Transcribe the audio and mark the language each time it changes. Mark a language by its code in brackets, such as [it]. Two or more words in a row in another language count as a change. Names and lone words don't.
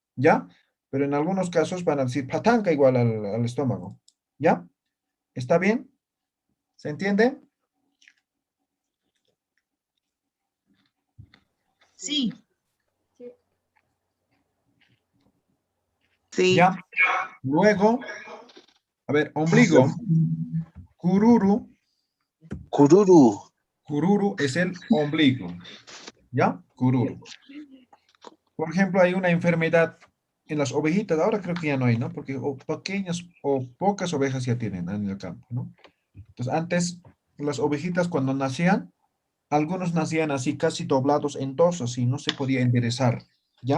[es] Pero en algunos casos van a decir patanca igual al estómago, ¿ya? ¿Está bien? ¿Se entiende? Sí. Sí. Sí. Ya. Luego, a ver, ombligo. Cururu. Kururu. Cururu es el ombligo. ¿Ya? Cururu. Por ejemplo, hay una enfermedad en las ovejitas. Ahora creo que ya no hay, ¿no? Porque pequeñas o pocas ovejas ya tienen en el campo, ¿no? Entonces, antes, las ovejitas cuando nacían, algunos nacían así casi doblados en dos, así, no se podía enderezar, ¿ya?